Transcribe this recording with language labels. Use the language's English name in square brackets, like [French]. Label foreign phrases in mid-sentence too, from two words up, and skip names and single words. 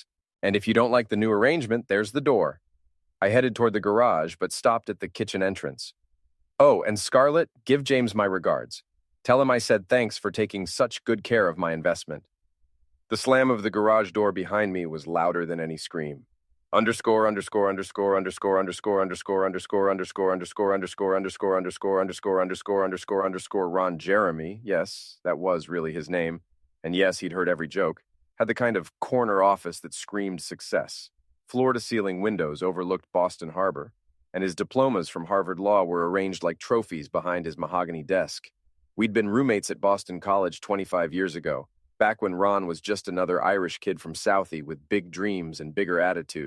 [English] And if you don't like the new arrangement, there's the door. I headed toward the garage, but stopped at the kitchen entrance. Oh, and Scarlett, give James my regards. Tell him I said thanks for taking such good care of my investment. The slam of the garage door behind me was louder than any scream. Underscore, underscore, underscore, underscore, underscore, underscore, underscore, underscore, underscore, underscore, underscore, underscore, underscore, underscore, underscore, underscore, Ron Jeremy, yes, that was really his name, and yes, he'd heard every joke, had the kind of corner office that screamed success. Floor-to-ceiling windows overlooked Boston Harbor, and his diplomas from Harvard Law were arranged like trophies behind his mahogany desk. We'd been roommates at Boston College 25 years ago, back when Ron was just another Irish kid from Southie with big dreams and bigger attitude.